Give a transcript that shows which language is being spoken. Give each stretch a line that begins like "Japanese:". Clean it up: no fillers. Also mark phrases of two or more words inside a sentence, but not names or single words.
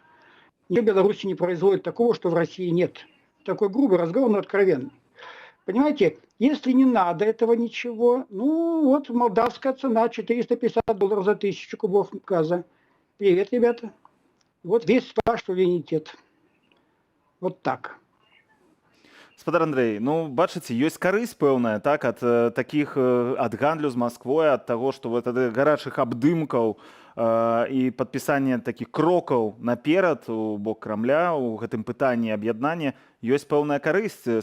Russian: Ни в Беларуси не производит такого, что в России нет. Такой грубый разговор, но откровенный. Понимаете, если не надо этого ничего, вот молдавская цена $450 за 1000 кубов газа. Привет, ребята. Вот весь ваш суверенитет. Вот так.
Belarusian: Спадар Андрей, бачыце, ёсць карысць пэўная, так, ад такіх, ад гандлю з Масквой, ад таго, што вот ад гарачых абдымкаў і падпісання такіх крокаў наперад у бок Крамля у гэтым пытанні аб'яднання ёсць пэўная карысць.